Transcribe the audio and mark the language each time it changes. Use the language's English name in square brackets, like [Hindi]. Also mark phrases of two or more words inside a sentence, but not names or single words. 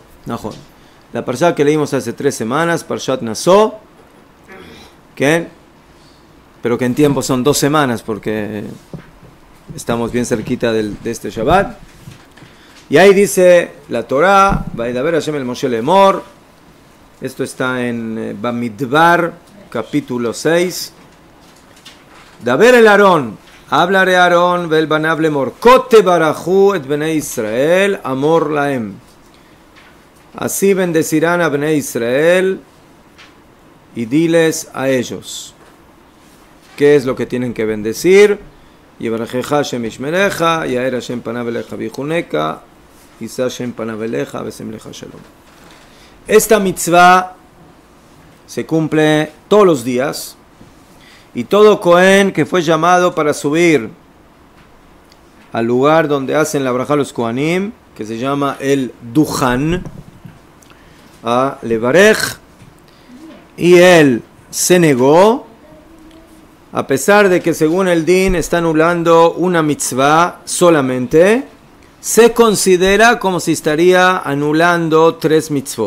[Spanish] La parsha que leímos hace 3 semanas, Parshat Naso, pero que en tiempo son 2 semanas porque estamos bien cerquita de este Shabbat. Y ahí dice la Torah, [Hebrew] וידבר ה' אל משה לאמר. [Spanish] Esto está en Bamidbar, capítulo 6. [Hebrew] דבר אל אהרן, [Spanish] hablaré a Aarón, [Hebrew] ואל בניו לאמר כה תברכו את בני ישראל, אמור להם. [Spanish] Así bendecirán a bnei Israel y diles a ellos. ¿Qué es lo que tienen que bendecir? [Hebrew] יברכך ה' וישמרך יאר ה' פניו אליך ויחנך ישא ה' פניו אליך וישם לך שלום. [Spanish] Esta mitzvah se cumple todos los días y todo Cohen que fue llamado para subir al lugar donde hacen la braja los Kohanim, que se llama el Dujan, a Levarej, y él se negó, a pesar de que según el Din está anulando una mitzvah solamente, se considera como si estaría anulando 3 mitzvot.